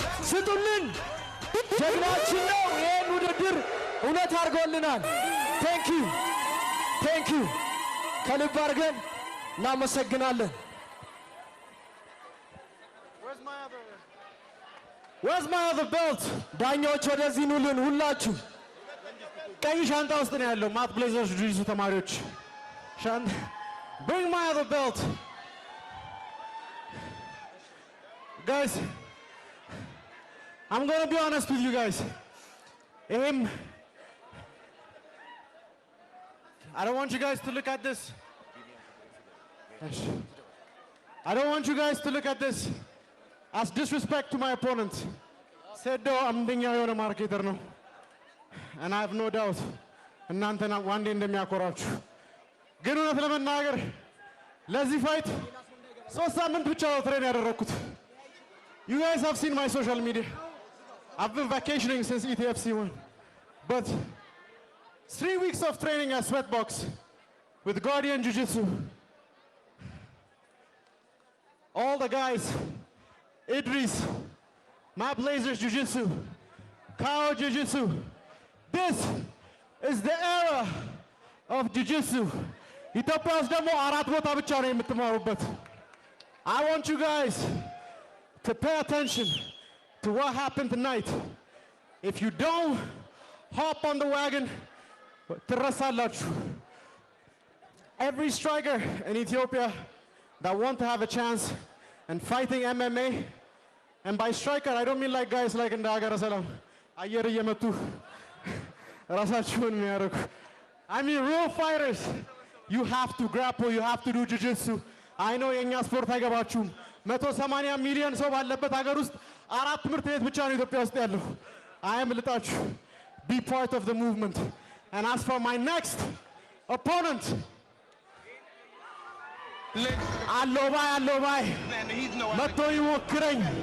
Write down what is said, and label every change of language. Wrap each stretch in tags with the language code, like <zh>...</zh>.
<am>ስጡልን። ጀግናችን ነው። ይህን ውድድር እውነት አድርጎልናል።</am> <en>ቴንክ ዩ</en> <am>ከልብ አድርገን እናመሰግናለን።</am> <en>Where's my other belt?</en> <am>ዳኞች ወደዚህ ኑልን ሁላችሁ። ቀይ ሻንጣ ውስጥ ነው ያለው ማት ብሌዘርስ ጁጂሱ ተማሪዎች ሻንጣ</am> <en>Bring my other belt. Guys, I'm going to be honest with you guys. I don't want you guys to look at this. I don't want you guys to look at this as disrespect to my opponent.</en> <am>Sedo amdኛ የሆነ ማርኬተር ነው.</am> <en>And I have no doubt</en> <am>እናንተና ዋንዴ እንደሚያኮራችሁ ግን እውነት ለመናገር ለዚህ ፋይት 3 ሳምንት ብቻ ትሬን ያደረኩት.</am> <en>You guys have seen my social media. I've been vacationing since ETFC won. But 3 weeks of training at Sweatbox with Guardian Jiu-Jitsu. All the guys, Idris, Matt Blazers Jiu-Jitsu, Kao Jiu-Jitsu. This is the era of Jiu-Jitsu.</en> <am>ኢትዮጵያ ውስጥ ደግሞ 4 ቦታ ብቻ ነው የምትማሩበት.</am> <en>I want you guys to pay attention to what happened tonight. If you don't hop on the wagon,</en> <am>ትረሳላችሁ.</am> <en>Every striker in Ethiopia that want to have a chance in fighting MMA, and by striker I don't mean like guys like in</en> <am>ሀገረ ሰላም አየር እየመቱ ራሳቸውን የሚያደርጉ.</am> <en>I mean real fighters. You have to grapple, you have to do jiu-jitsu. I know</en> <am>የኛ ስፖርት አይገባችሁም. 180 ሚሊዮን ሰው ባለበት ሀገር ውስጥ 4 ትምህርት ቤት ብቻ ነው ኢትዮጵያ ውስጥ ያለው.</am> <en>I am</en> <am>ልጣችሁ.</am> <en>Be part of the movement. And as for my next opponent,</en> <am>አሎባይ መጥቶ ይሞክረኝ.</am>